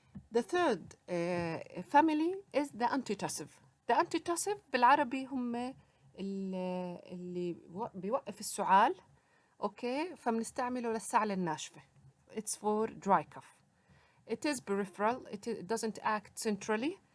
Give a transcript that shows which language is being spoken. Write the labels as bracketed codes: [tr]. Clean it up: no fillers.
[en] The third family is the antitussive. [ar] The antitussive بالعربي هم اللي بيوقف السعال. اوكي فبنستعمله للسعلة الناشفة. [en] It's for dry cough. It is peripheral. It doesn't act centrally.